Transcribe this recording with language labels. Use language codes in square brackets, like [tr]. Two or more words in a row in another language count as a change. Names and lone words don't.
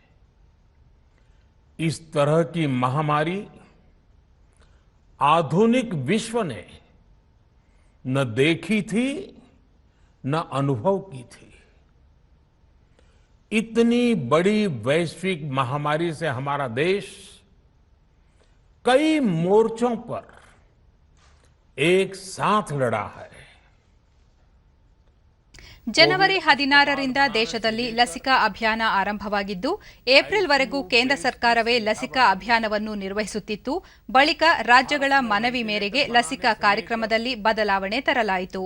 [hi] इस तरह की महामारी आधुनिक विश्व ने न देखी थी न अनुभव की थी। इतनी बड़ी वैश्विक महामारी से हमारा देश कई मोर्चों पर एक साथ लड़ा है। [kn] ಜನವರಿ 16ರಿಂದ ದೇಶದಲ್ಲಿ ಲಸಿಕಾ ಅಭಿಯಾನ ಆರಂಭವಾಗಿದ್ದು, ಏಪ್ರಿಲ್ವರೆಗೂ ಕೇಂದ್ರ ಸರ್ಕಾರವೇ ಲಸಿಕಾ ಅಭಿಯಾನವನ್ನು ನಿರ್ವಹಿಸುತ್ತಿತ್ತು. ಬಳಿಕ ರಾಜ್ಯಗಳ ಮನವಿ ಮೇರೆಗೆ ಲಸಿಕಾ ಕಾರ್ಯಕ್ರಮದಲ್ಲಿ ಬದಲಾವಣೆ ತರಲಾಯಿತು.